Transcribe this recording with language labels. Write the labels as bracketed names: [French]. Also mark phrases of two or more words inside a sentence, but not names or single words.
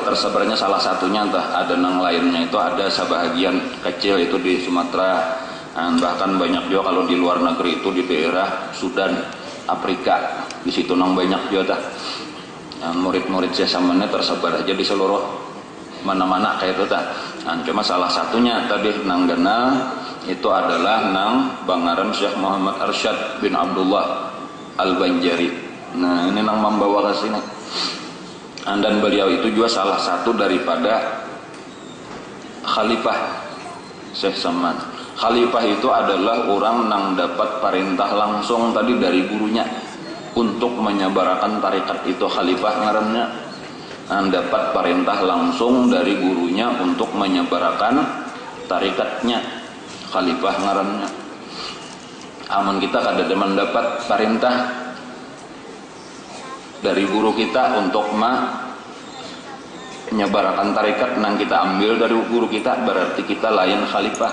[Banjar] tersebarnya salah satunya ada nang lainnya itu ada sebahagian kecil itu di Sumatera, bahkan banyak juga kalau di luar negeri itu di daerah Sudan, Afrika, di situ nang banyak juga murid-murid Syekh Samannya tersebar aja di seluruh mana-mana kayak itu cuma salah satunya tadi nang gana itu adalah nang Bangaran Syekh Muhammad Arsyad bin Abdullah Al-Banjari. Nah ini nang membawa ke sini. Dan beliau itu juga salah satu daripada khalifah Syekh Saman. Khalifah itu adalah orang nang dapat perintah langsung tadi dari gurunya untuk menyebarkan tarekat, itu khalifah ngarannya. Dapat perintah langsung dari gurunya untuk menyebarkan tarikatnya, khalifah ngarannya. Amun kita kada mendapat perintah dari guru kita untuk menyebarkan tarikat, nang kita ambil dari guru kita, berarti kita layan khalifah.